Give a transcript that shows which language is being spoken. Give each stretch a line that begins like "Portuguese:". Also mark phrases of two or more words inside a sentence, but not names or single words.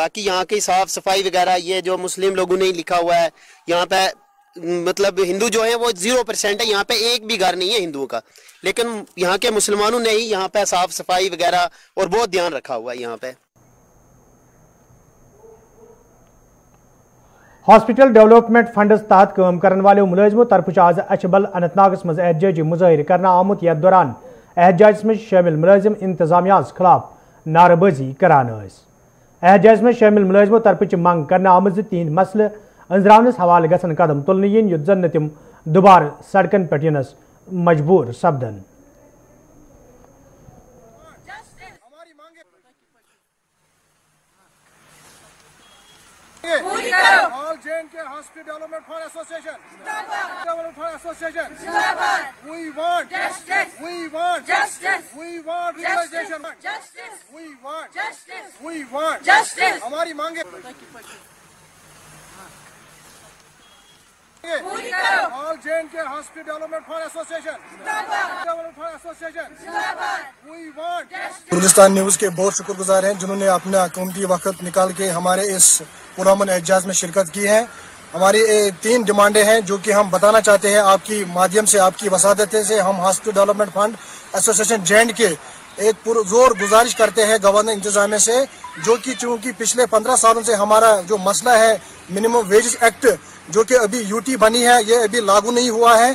Hindi: बाकी यहाँ की साफ सफाई वगैरह ये जो मुस्लिम लोगों ने लिखा हुआ है यहाँ पे, मतलब हिंदू जो है वो 0% है, यहाँ पे एक भी घर नहीं है हिंदुओं का, लेकिन यहाँ के मुसलमानों ने ही यहाँ पे साफ सफाई वगैरह और बहुत ध्यान रखा हुआ है यहाँ पे।
Kashmiri: हॉस्पिटल डेवलपमेंट फंडस तहत काम करने वाले मुलाजिमों तरफ आज अछबल अनंतनागस मज एहतजाजी मुजाहिर करना आमुत यथ दौरान एहतजाज में शामिल मुलाजिम इंतजामिया खिलाफ नारेबाजी करान। एहतजाज में शामिल मुलाजिमों तरफ मंग करना आमद तिहद मसले अंजरावनस हवाले गसन कदम तुलने यिन युथ जन तिम दुबार सड़कन पे यनस मजबूर सपदन।
English: All J&K Hospital Development Fund Association. Development Fund Association. We want justice. We want justice. We want legalization. Justice. We want justice. We want justice.
Hindi: हमारी मांगे
English: All J&K Hospital Development Fund Association. Development Fund Association. We want justice.
Hindi: हिंदुस्तान न्यूज के बहुत शुक्रगुजार हैं जिन्होंने अपना कीमती वक्त निकाल के हमारे इस पुरअमन एहतजाज में शिरकत की है। हमारी 3 डिमांडें हैं जो कि हम बताना चाहते हैं आपकी माध्यम से, आपकी वसादत से। हम हॉस्पिटल डेवलपमेंट फंड एसोसिएशन J&K एक पुरजोर गुजारिश करते हैं गवर्नर इंतजामिया से, जो कि चूंकि पिछले 15 सालों से हमारा जो मसला है मिनिमम वेजेस एक्ट जो कि अभी यूटी बनी है ये अभी लागू नहीं हुआ है।